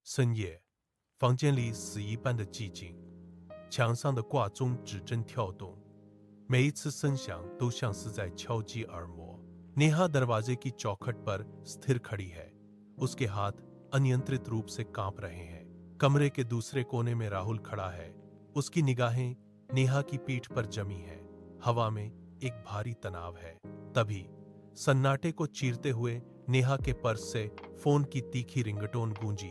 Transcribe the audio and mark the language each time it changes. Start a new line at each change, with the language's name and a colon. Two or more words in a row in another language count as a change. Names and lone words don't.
Chinese: 深夜，房间里死一般的寂静，墙上的挂钟指针跳动，每一次声响都像是在敲击耳膜。
Hindi: नेहा दरवाजे की चौखट पर स्थिर खड़ी है। उसके हाथ अनियंत्रित रूप से कांप रहे हैं। कमरे के दूसरे कोने में राहुल खड़ा है। उसकी निगाहें नेहा की पीठ पर जमी हैं। हवा में एक भारी तनाव है। तभी सन्नाटे को चीरते हुए नेहा के पर्स से फोन की तीखी रिंगटोन गूंजी।